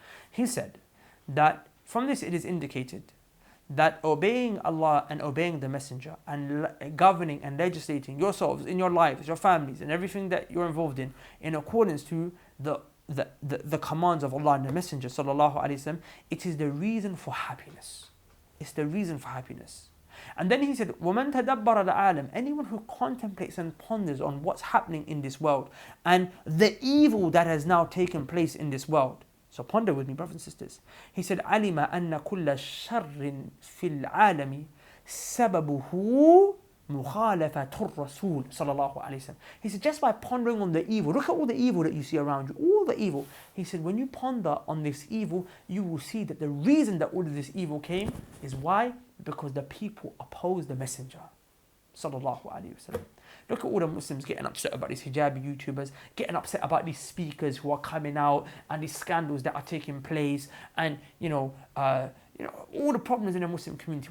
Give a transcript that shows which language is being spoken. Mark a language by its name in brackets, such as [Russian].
[English] He said that from this it is indicated that obeying Allah and obeying the Messenger and governing and legislating yourselves in your lives, your families and everything that you're involved in accordance to the commands of Allah and the Messenger sallallahu alaihi wasallam, it is the reason for happiness. It's the reason for happiness. And then he said, [Arabic] وَمَنْ تَدَبَّرَ الْعَالَمِ, [English] anyone who contemplates and ponders on what's happening in this world and the evil that has now taken place in this world. So ponder with me, brothers and sisters. He said, [Arabic] عَلِمَ أَنَّ كُلَّ شَرٍ فِي الْعَالَمِ سَبَبُهُ مُخَالَفَةُ الرَّسُولِ صلى الله عليه وسلم. [English] He said, just by pondering on the evil, look at all the evil that you see around you, all the evil. He said, when you ponder on this evil, you will see that the reason that all of this evil came is why? Because the people oppose the Messenger sallallahu alaihi wasallam. Look at all the Muslims getting upset about these hijabi YouTubers, getting upset about these speakers who are coming out and these scandals that are taking place, and all the problems in the Muslim community.